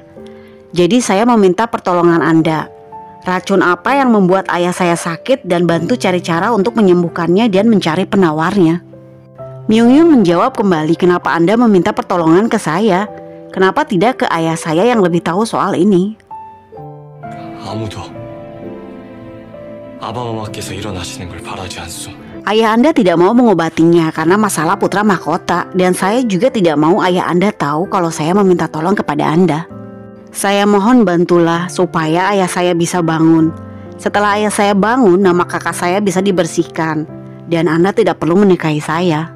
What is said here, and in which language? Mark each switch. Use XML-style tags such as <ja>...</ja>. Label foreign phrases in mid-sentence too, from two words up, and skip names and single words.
<id>Jadi saya meminta pertolongan Anda. Racun apa yang membuat ayah saya sakit dan bantu cari cara untuk menyembuhkannya dan mencari penawarnya. Myung Yun menjawab kembali, kenapa Anda meminta pertolongan ke saya? Kenapa tidak ke ayah saya yang lebih tahu soal ini?</id> <ko>아무도 아바마마께서 일어나시는 걸 바라지 않소.</ko> <id>Ayah Anda tidak mau mengobatinya karena masalah putra mahkota, dan saya juga tidak mau ayah Anda tahu kalau saya meminta tolong kepada Anda. Saya mohon bantulah supaya ayah saya bisa bangun. Setelah ayah saya bangun, nama kakak saya bisa dibersihkan dan Anda tidak perlu menikahi saya.</id>